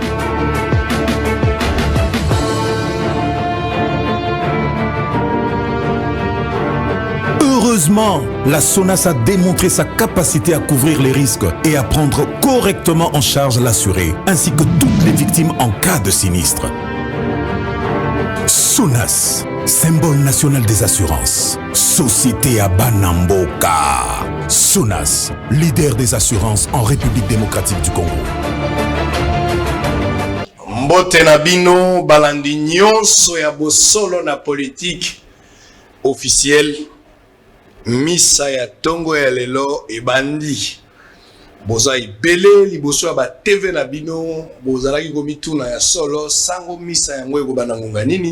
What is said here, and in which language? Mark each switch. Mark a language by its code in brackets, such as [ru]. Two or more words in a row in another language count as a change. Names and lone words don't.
[fr] Heureusement, la SONAS a démontré sa capacité à couvrir les risques et à prendre correctement en charge l'assuré, ainsi que toutes les victimes en cas de sinistre. SONAS, symbole national des assurances. Société à Banamboka. SONAS, leader des assurances en République démocratique du Congo. [ln] Mbote na bino balandi nyonso ya bosolo na [fr] politique officielle. [ln] Misa ya tongo ya lelo ebandi boza ibele liboso ya ba TV na bino bozalaki komituna ya solo sango misa yango ekobana ngonga nini.